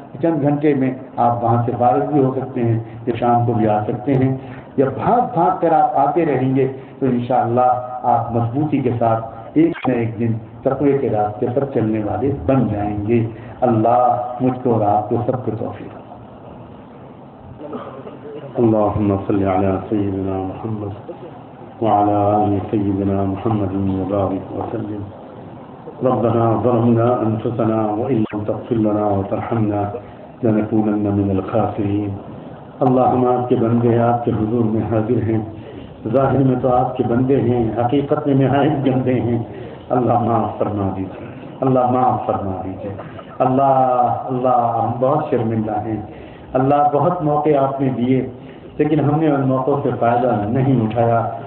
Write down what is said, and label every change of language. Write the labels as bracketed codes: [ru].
[ur] چند گھنٹے میں آپ وہاں سے فارغ بھی ہو سکتے ہیں، کہ شام کو بھی آ سکتے ہیں. جب بھاگ کر آپ آتے رہیں گے تو انشاءاللہ آپ مضبوطی کے ساتھ ایک نہ ایک دن تقوی کے راستے پر چلنے والے بن جائیں گے. اللہ مجھ کو اور آپ کو سب کو توفیق. [ar] اللهم صل على سيدنا محمد وعلى آل سيدنا محمد وبارك وسلم. ربنا ظلمنا أنفسنا وإن لم تغفر لنا وترحمنا لنكونن من الخاسرين. [ur] اللہ ہم آپ کے بندے ہیں، آپ کے حضور میں حاضر ہیں. ظاہر میں تو آپ کے بندے ہیں، حقیقت میں نہایت گندے ہیں. اللہ معاف فرما دیجیے، اللہ معاف فرما دیجیے. اللہ اللہ ہم بہت شرمندہ ہیں. اللہ بہت موقع آپ نے دیے لیکن ہم نے ان موقعوں سے فائدہ نہیں اٹھایا.